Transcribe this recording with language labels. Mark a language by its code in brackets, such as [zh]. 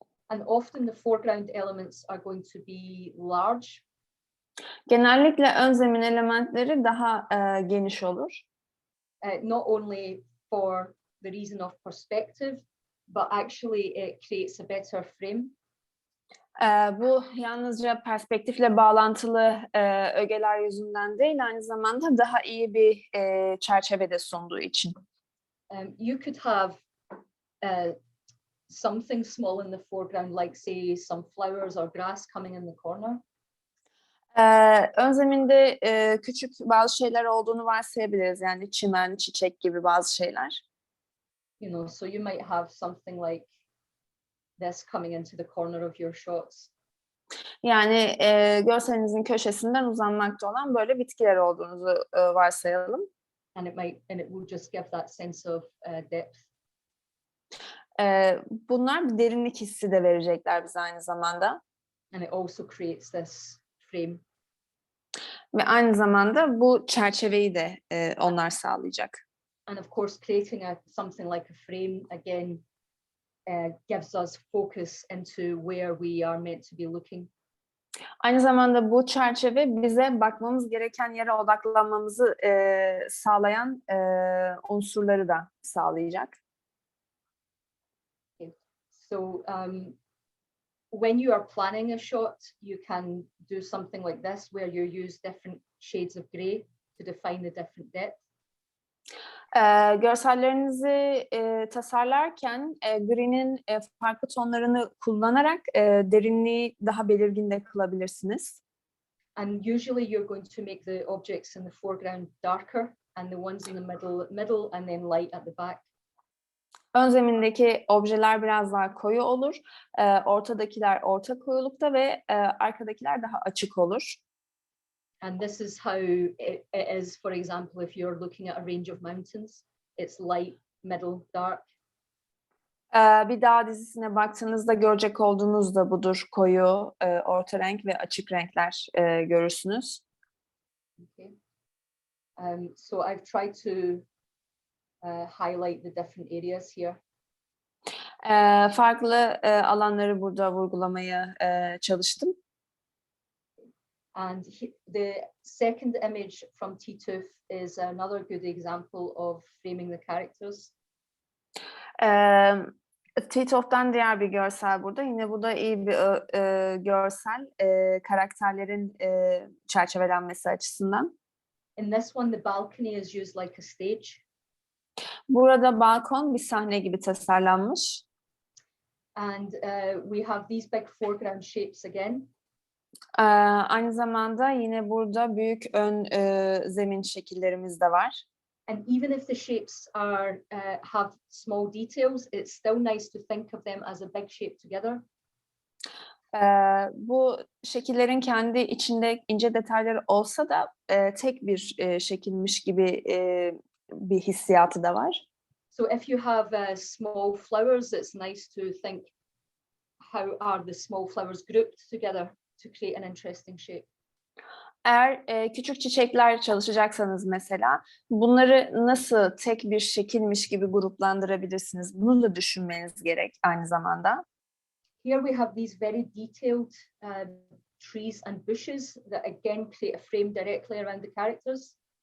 [en] And often the foreground elements are going to be large. [tr] Genellikle ön zemin elementleri daha geniş olur. [en] Not only for the reason of perspective, but actually it creates a better frame. [tr] Bu yalnızca perspektifle bağlantılı ögeler yüzünden değil, aynı zamanda daha iyi bir çerçevede sunduğu için. [en] You could have something small in the foreground, like say some flowers or grass coming in the corner. [tr] Ön zeminde küçük bazı şeyler olduğunu varsayabiliriz. Yani çimen, çiçek gibi bazı şeyler. [en] You know, so you might have something like this coming into the corner of your shots. [tr] Yani görselinizin köşesinden uzanmakta olan böyle bitkiler olduğunuzu varsayalım. [en] And it will just give that sense of depth. [tr] Bunlar bir derinlik hissi de verecekler bize aynı zamanda. [en] And it also creates this frame. [tr] Ve aynı zamanda bu çerçeveyi de onlar sağlayacak. [en] And of course, creating something like a frame again gives us focus into where we are meant to be looking. [tr] Aynı zamanda bu çerçeve bize bakmamız gereken yere odaklanmamızı sağlayan unsurları da sağlayacak. [en] So when you are planning a shot, you can do something like this, where you use different shades of grey to define the different depth. [tr] Görsellerinizi tasarlarken gri'nin farklı tonlarını kullanarak derinliği daha belirgin de kılabilirsiniz. [en] And usually you're going to make the objects in the foreground darker and the ones in the middle, and then light at the back. [tr] Ön zemindeki objeler biraz daha koyu olur. Ortadakiler orta koyulukta ve arkadakiler daha açık olur. [en] And this is how it is, for example, if you're looking at a range of mountains, it's light, middle, dark. [tr] Bir dağ dizisine baktığınızda görecek olduğunuz da budur. Koyu, orta renk ve açık renkler görürsünüz. [en] Okay. So I've tried to highlight the different areas here. [tr] Farklı alanları burada vurgulamaya çalıştım. [en] And the second image from Tituf is another good example of framing the characters. [tr] Titof'tan diğer bir görsel burada. Yine bu da iyi bir görsel karakterlerin çerçevelenmesi açısından. [en] In this one, the balcony is used like a stage. [tr] Burada balkon bir sahne gibi tasarlanmış. [en] And we have these big foreground shapes again. [tr] Aynı zamanda yine burada büyük ön zemin şekillerimiz de var. [en] And even if the shapes are have small details, it's still nice to think of them as a big shape together. [tr] Bu şekillerin kendi içinde ince detayları olsa da tek bir şekilmiş gibi bir hissiyatı da var. [en] So if you have small flowers, it's nice to think how are the small flowers grouped together to create an interesting shape. [tr] Eğer küçük çiçekler çalışacaksanız mesela bunları nasıl tek bir şekilmiş gibi gruplandırabilirsiniz? Bunu da düşünmeniz gerek aynı zamanda. [en] Here we have these very detailed trees and bushes that again create a frame directly around the characters.